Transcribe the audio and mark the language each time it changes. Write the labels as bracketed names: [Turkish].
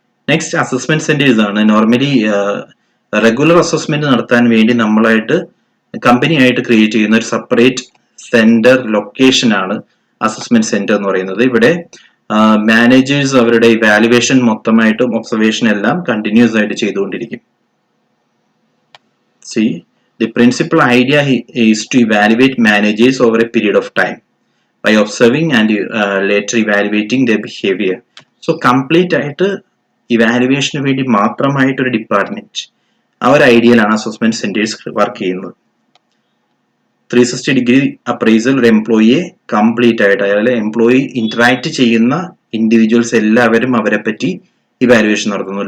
[Malayalam] Next assessment centres ആണ്. Normally regular assessment നടത്താൻ വേണ്ടി നമ്മളായിട്ട് കമ്പനി ആയിട്ട് ക്രിയേറ്റ് ചെയ്യുന്ന ഒരു സെപ്പറേറ്റ് സെന്റർ ലൊക്കേഷൻ ആണ് അസസ്മെന്റ് സെന്റർ എന്ന് പറയുന്നത്. ഇവിടെ മാനേജേഴ്സ് അവരുടെ ഇവാലുവേഷൻ മൊത്തമായിട്ടും ഒബ്സർവേഷൻ എല്ലാം കണ്ടിന്യൂസ് ആയിട്ട് ചെയ്തുകൊണ്ടിരിക്കും. [English] See, the principal idea is to evaluate managers over a period of time by observing and later evaluating their behavior. [Malayalam] So complete ആയിട്ട് evaluation വേണ്ടി മാത്രമായിട്ടൊരു ഡിപ്പാർട്ട്മെന്റ്, ആ ഒരു ഐഡിയയിലാണ് അസസ്മെന്റ് സെന്റേഴ്സ് വർക്ക് ചെയ്യുന്നത്. 360 degree appraisal ഒരു എംപ്ലോയിയെ complete ആയിട്ട്, അതായത് എംപ്ലോയി ഇന്ററാക്ട് ചെയ്യുന്ന individuals എല്ലാവരും അവരെ പറ്റി ഇവാലുവേഷൻ നടത്തുന്നു.